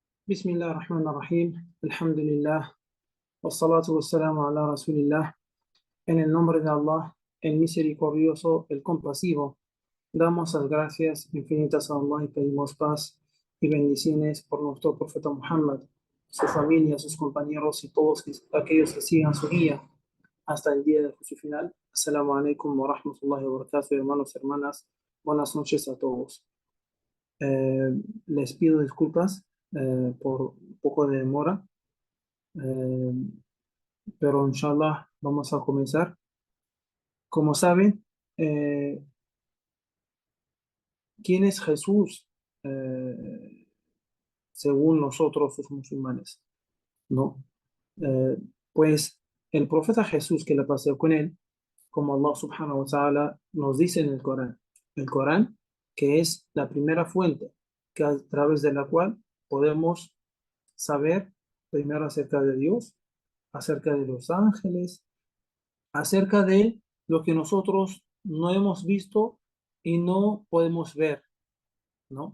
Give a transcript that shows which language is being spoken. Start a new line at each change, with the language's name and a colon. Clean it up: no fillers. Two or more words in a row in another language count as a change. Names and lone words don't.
Arabic: بسم الله الرحمن الرحيم، الحمد لله، والصلاة والسلام على رسول الله.
Spanish: En el nombre de Allah, el misericordioso, el compasivo, damos las gracias infinitas a Allah y pedimos paz y bendiciones por nuestro profeta Muhammad, su familia, sus compañeros y todos aquellos que sigan su guía hasta el día de su final.
Arabic: السلام عليكم ورحمة الله وبركاته,
Spanish: hermanos y hermanas. Buenas noches a todos. Eh, Les pido disculpas por un poco de demora, eh, pero inshallah vamos a comenzar. Como saben, ¿quién es Jesús según nosotros los musulmanes? ¿No? Eh, pues el profeta Jesús, que la pasó con él, como Allah
Arabic: سبحانه وتعالى
Spanish: nos dice en el Corán, que es la primera fuente que a través de la cual podemos saber primero acerca de Dios, acerca de los ángeles, acerca de lo que nosotros no hemos visto y no podemos ver, ¿no?